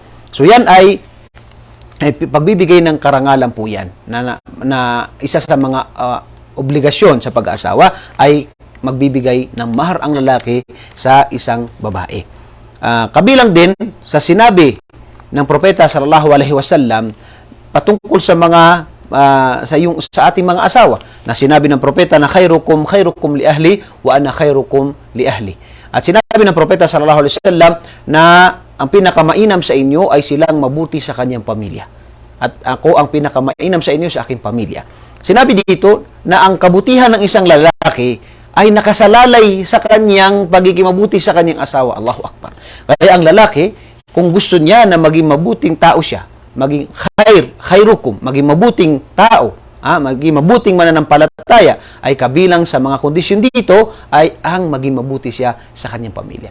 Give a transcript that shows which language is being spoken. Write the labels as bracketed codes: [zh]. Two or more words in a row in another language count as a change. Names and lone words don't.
[tl] So yan ay pagbibigay ng karangalan po yan na isa sa mga obligasyon sa pag-aasawa ay magbibigay ng mahar ang lalaki sa isang babae. Kabilang din sa sinabi ng Propeta [ar] sallallahu alaihi wasallam [tl] patungkol sa mga sa ating mga asawa na sinabi ng propeta na [ar] khairukum li ahli wa ana khairukum li ahli. [tl] At sinabi ng propeta [ar] sallallahu alaihi wasallam [tl] na ang pinakamainam sa inyo ay silang mabuti sa kanyang pamilya. At ako ang pinakamainam sa inyo sa aking pamilya. Sinabi dito na ang kabutihan ng isang lalaki ay nakasalalay sa kanyang pagiging mabuti sa kanyang asawa. [ar] Allahu Akbar. [tl] Kaya ang lalaki, kung gusto niya na maging mabuting tao siya, maging khairukum, maging mabuting tao, maging mabuting mananampalataya, ay kabilang sa mga kondisyon dito ay ang maging mabuti siya sa kanyang pamilya.